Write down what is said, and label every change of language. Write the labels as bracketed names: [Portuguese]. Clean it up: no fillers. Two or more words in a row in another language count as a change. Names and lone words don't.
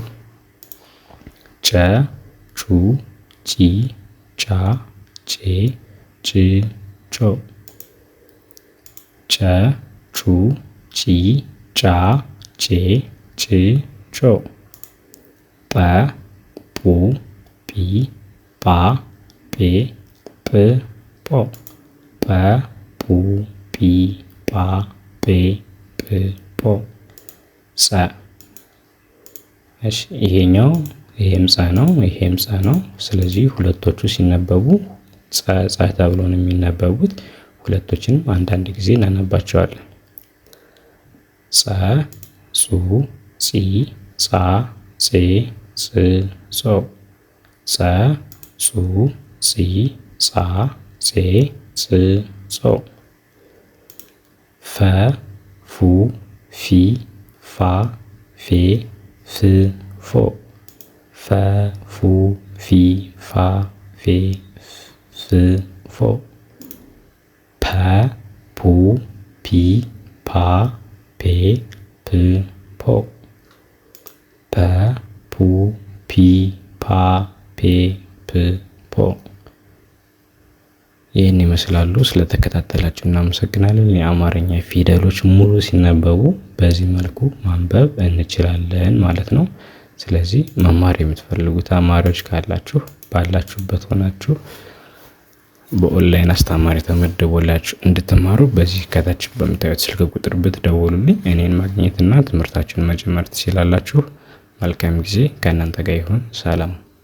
[Amharic] ጨ ጩ ጪ ጫ ጬ ጭ ጮ ጨ ጩ ጪ ጫ ጬ ጭ ጮ ጰ ጱ ጲ ጳ ጴ ጵ ጶ ጰ ጱ ጲ ጳ ጴ ጵ ጶ ጸ። እሺ ይሄም ጸ ነው፣ ይሄም ጸ ነው። ስለዚህ ሁለቶቹ ሲነበቡ ጸ ጸ ተብሎ ነው የሚነበቡት። ሁለቶችንም አንዳንድ ጊዜ እናነባቸዋለን። ጸ ጹ ጺ ጻ ጼ ጽ ጾ ጸ ጹ ጺ ጻ ጼ ጽ ጾ ፈ ፉ ፊ ፋ ፌ ፍ ፎ ፈ ፉ ፊ ፋ ፌ ፍ ፎ ፐ ፑ ፒ ፓ ፔ ፕ ፖ ፐ ፑ ፒ ፓ ፔ ፕ ፖ። ይህን ይመስላሉ። ስለተከታተላችሁ እናመሰግናለን። የአማርኛ ፊደሎች ሙሉ ሲነበቡ በዚህ መልኩ ማንበብ እንችላለን ማለት ነው። ስለዚህ መማር የምትፈልጉ ተማሪዎች ካላችሁ ባላችሁበት ሆናችሁ በኦንላይን አስተማሪ ተመድቦላችሁ እንድትማሩ በዚህ ከታች በምታዩት ስልክ ቁጥር ብትደውሉልኝ እኔን ማግኘትና ትምህርታችሁን መጀመር ትችላላችሁ። መልካም ጊዜ ከእናንተ ጋር ይሁን። ሰላም።